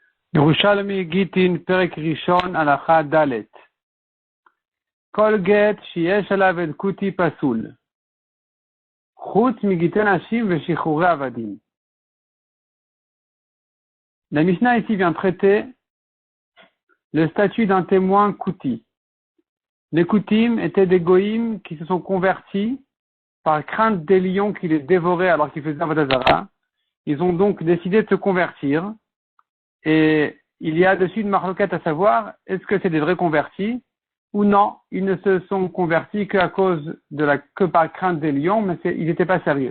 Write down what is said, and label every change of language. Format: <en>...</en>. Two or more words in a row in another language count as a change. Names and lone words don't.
<he>ירושלמי גיטין פרק ראשון הלכה ד. כל גט שיש עליו עד כותי פסול. חוץ מגיטי נשים ושחרורי עבדים.</he> <fr>La Mishnah ici vient traiter le statut d'un témoin kuti. Les kutim étaient des goïms qui se sont convertis par crainte des lions qui les dévoraient alors qu'ils faisaient</fr> <he>עבודה זרה.</he> <fr>Ils ont donc décidé de se convertir. Et il y a dessus une marloquette à savoir, est-ce que c'est des vrais convertis ou non, ils ne se sont convertis que par crainte des lions, mais ils n'étaient pas sérieux.</fr>